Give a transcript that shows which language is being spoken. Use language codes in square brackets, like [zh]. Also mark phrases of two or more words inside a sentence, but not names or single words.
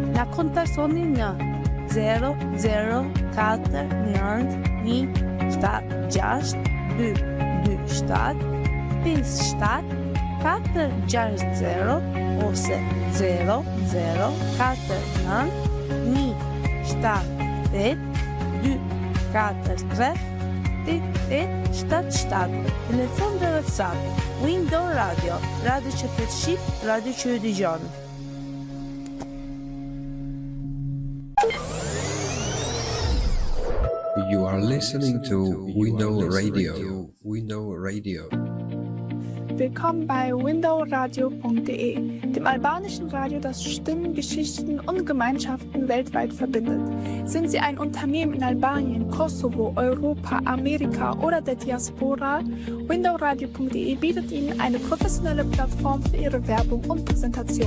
[sq] Na kontaktoni në 0049227 ose 00492438877. Telefon dhe WhatsApp. Window Radio, radio që flet shqip, radio që ju dëgjon. [en] You are listening to Window Radio. Window Radio. [de] Willkommen bei windowradio.de, dem albanischen Radio, das Stimmen, Geschichten und Gemeinschaften weltweit verbindet. Sind Sie ein Unternehmen in Albanien, Kosovo, Europa, Amerika oder der Diaspora? Windowradio.de bietet Ihnen eine professionelle Plattform für Ihre Werbung und Präsentation.